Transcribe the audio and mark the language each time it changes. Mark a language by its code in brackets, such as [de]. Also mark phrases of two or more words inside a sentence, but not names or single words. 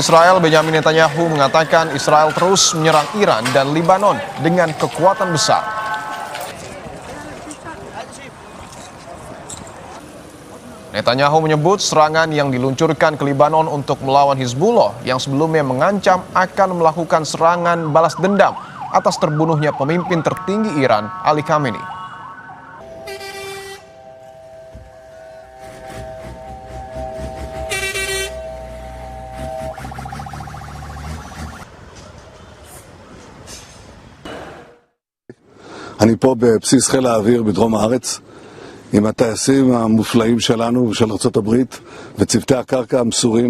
[id] Israel Benjamin Netanyahu mengatakan Israel terus menyerang Iran dan Lebanon dengan kekuatan besar. Netanyahu menyebut serangan yang diluncurkan ke Lebanon untuk melawan Hizbullah yang sebelumnya mengancam akan melakukan serangan balas dendam atas terbunuhnya pemimpin tertinggi Iran, Ali Khamenei. [he] אני פה בבסיס חיל האוויר בדרום הארץ עם הטייסים המופלאים שלנו ושל ארצות הברית וצוותי הקרקע המסורים.